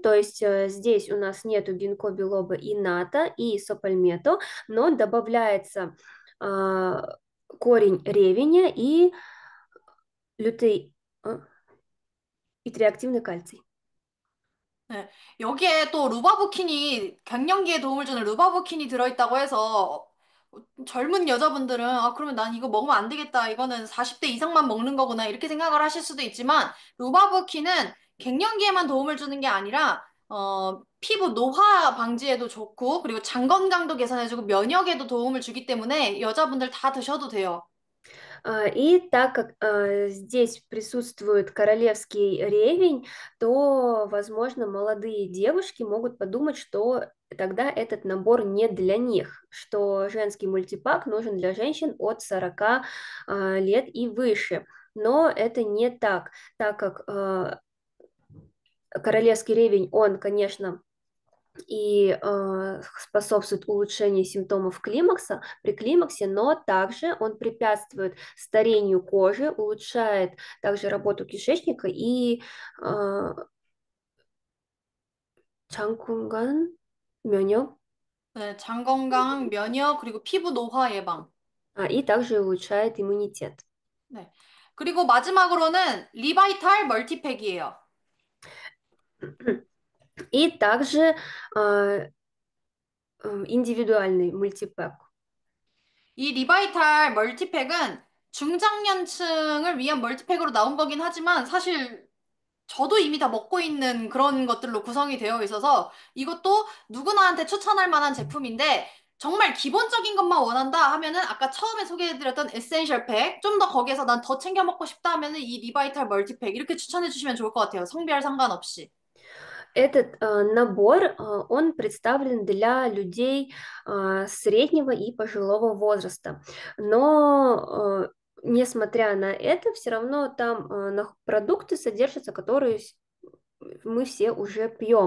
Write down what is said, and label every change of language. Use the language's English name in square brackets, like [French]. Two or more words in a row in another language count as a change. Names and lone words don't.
[Russian] То есть здесь у нас нету гинко билоба и ната и сопальмето, но добавляется корень ревеня и лютей и триактивный кальций. [Korean] 네, 여기에 또 루바부킨이 갱년기에 도움을 주는 루바부킨이 들어있다고 해서 젊은 여자분들은 그러면 난 이거 먹으면 안 되겠다. 이거는 40대 이상만 먹는 거구나. 이렇게 생각을 하실 수도 있지만 루바부킨은 갱년기에만 도움을 주는 게 아니라 피부 노화 방지에도 좋고 그리고 장 건강도 개선해주고 면역에도 도움을 주기 때문에 여자분들 다 드셔도 돼요. [Russian] И так как здесь присутствует королевский ревень, то, возможно, молодые девушки могут подумать, что тогда этот набор не для них, что женский мультипак нужен для женщин от 40 лет и выше. Но это не так, так как королевский ревень, он, конечно, и способствует улучшению симптомов климакса при климаксе, но также он препятствует старению кожи, улучшает также работу кишечника и [Korean] 장kun간 면역, 네, 장 건강, 면역, 그리고 피부 노화 예방. [Russian] и также улучшает иммунитет. [Korean] 네. 그리고 마지막으로는 리바이탈 멀티팩이에요. [Russian] И также индивидуальный мультипэк. [Korean] 이 리바이탈 멀티팩은 중장년층을 위한 멀티팩으로 나온 거긴 하지만 사실 저도 이미 다 먹고 있는 그런 것들로 구성이 되어 있어서 이것도 누구나한테 추천할 만한 제품인데 정말 기본적인 것만 원한다 하면은 아까 처음에 소개해드렸던 에센셜 팩, 좀 더 거기에서 난 더 챙겨 먹고 싶다 하면은 이 리바이탈 멀티팩 이렇게 추천해 주시면 좋을 것 같아요. 성별 상관없이. [Russian] Этот набор, он представлен для людей среднего и пожилого возраста. Но, несмотря на это, все равно там продукты содержатся, которые мы все уже пьем.